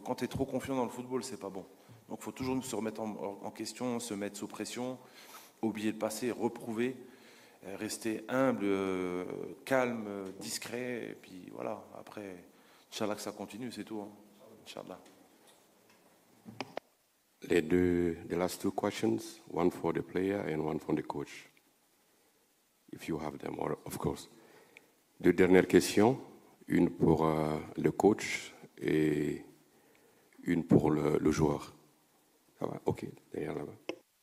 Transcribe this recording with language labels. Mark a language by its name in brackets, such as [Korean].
[French] Quand tu es trop confiant dans le football, c'est pas bon. Donc il faut toujours se remettre en question, se mettre sous pression, oublier le passé, reprouver, rester humble, calme, discret, et puis voilà, après, Inch'Allah que ça continue, c'est tout. Hein. [Arabic] Inch'Allah. [English] The last two questions, one for the player and one for the coach. If you have them, or of course. [French] Deux dernières questions, une pour le coach et une pour le joueur. Ça va? OK, derrière là-bas.